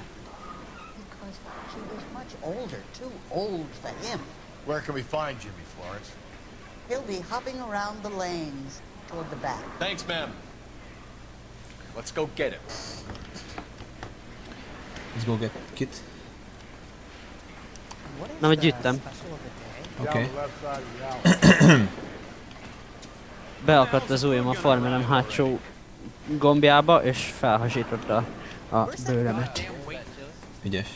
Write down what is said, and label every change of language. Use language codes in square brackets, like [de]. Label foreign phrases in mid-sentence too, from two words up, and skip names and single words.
[en] Because she was much older, too old for him. Where can we find Jimmy, Florence? He'll be hopping around the lanes toward the back. Thanks, ma'am. Let's go get him. Let's go get Kit. [hu] Na, hogy gyűjtem. Oké. Beakadt az ujjam a farmerem hátsó gombjába, és felhasította a bőrömet. Ügyes.